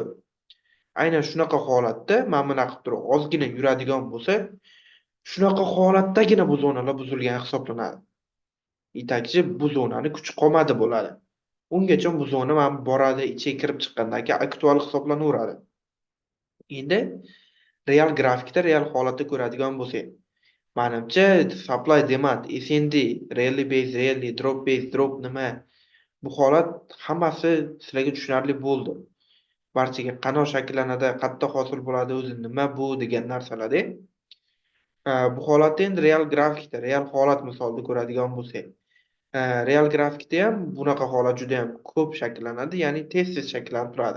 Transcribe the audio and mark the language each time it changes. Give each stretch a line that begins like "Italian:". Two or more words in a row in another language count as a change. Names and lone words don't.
Uzbek: Aynan shunaqa holatda mana bunaqa qilib turib ozgina yuradigan bo'lsa, shunaqa holatdagina bu zonalar buzilgan hisoblanadi. Yetakchi bu zonani kuchi qolmadi bo'ladi. Ungacha bu zona mana boradi, ichiga kirib chiqqandan keyin aktual hisoblanaveradi. Endi real grafikda real holatda ko'radigan bo'lsak, menimcha
English: supply demand, SND, rally base, rally, drop base, drop
Uzbek: nima? Bu holat hammasi sizlarga tushunarli bo'ldi. Barchaga qanday shakllanadi, qayerda hosil bo'ladi, o'zi nima bu degan narsalarda. Bu holatda endi real grafikda, real holat misolida ko'radigan bo'lsak, real grafikda ham bunaqa holat juda ham ko'p shakllanadi, ya'ni tez-tez shakllanib turadi.